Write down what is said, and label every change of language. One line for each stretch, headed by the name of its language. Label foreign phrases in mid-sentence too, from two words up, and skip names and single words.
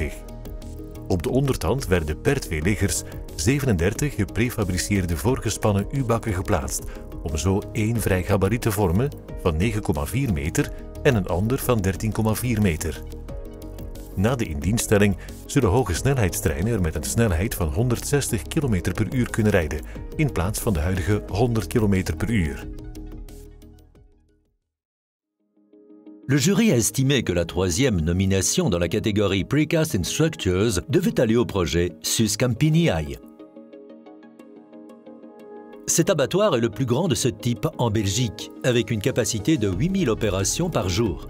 Dutch: Op de ondertand werden per 2 liggers 37 geprefabriceerde voorgespannen U-bakken geplaatst, om zo 1 vrij gabariet te vormen van 9,4 meter en een ander van 13,4 meter. Na de indienststelling zullen hoge snelheidstreinen er met een snelheid van 160 km per uur kunnen rijden, in plaats van de huidige 100 km per uur.
French: Le jury a estimé que la troisième nomination dans la catégorie Precast in Structures devait aller au projet SUS Campiniaille. Cet abattoir est le plus grand de ce type en Belgique, avec une capacité de 8000 opérations par jour.